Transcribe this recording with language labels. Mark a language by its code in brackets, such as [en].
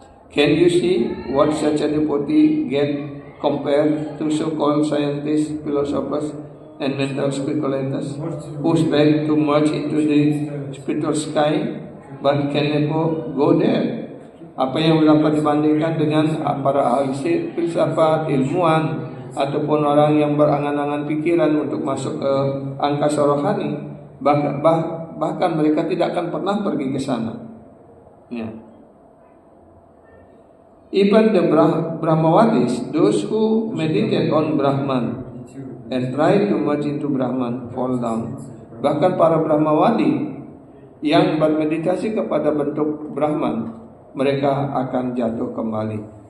[en] Can you see what such a devotee get compared to so-called scientists, philosophers, and mental speculators who strive to merge into the spiritual sky but can never go there? [id] Apa yang dapat dibandingkan dengan para ahli filsafat, ilmuwan, ataupun orang yang berangan-angan pikiran untuk masuk ke angkasa rohani, bahkan mereka tidak akan pernah pergi ke sana. Ya. [en] Even the Brahmawadis, those who meditate on Brahman and try to merge into Brahman, fall down. [id] Bahkan para Brahmawadi yang bermeditasi kepada bentuk Brahman, mereka akan jatuh kembali.